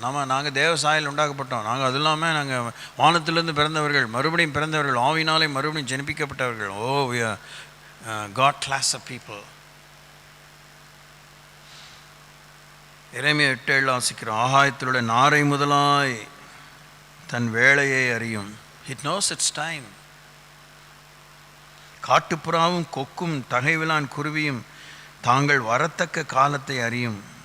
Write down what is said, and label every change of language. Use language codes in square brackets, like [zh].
[ta] நாங்கள் தேவ சாயல் உண்டாக்கப்பட்டோம், நாங்கள் அது இல்லாமல் நாங்கள் வானத்திலிருந்து பிறந்தவர்கள், மறுபடியும் பிறந்தவர்கள், ஆவினாலே மறுபடியும் ஜெனிப்பிக்கப்பட்டவர்கள். [en] we are God class of people. [ta] எரேமியா 8:7 வாசிக்கிறோம், ஆகாயத்திலுள்ள நாரை முதலாய் தன் வேளையை அறியும். [en] It knows it's time. [ta] காட்டுப்புறாவும் கொக்கும் தகைவிலான் குருவியும் தாங்கள் வரத்தக்க காலத்தை அறியும்.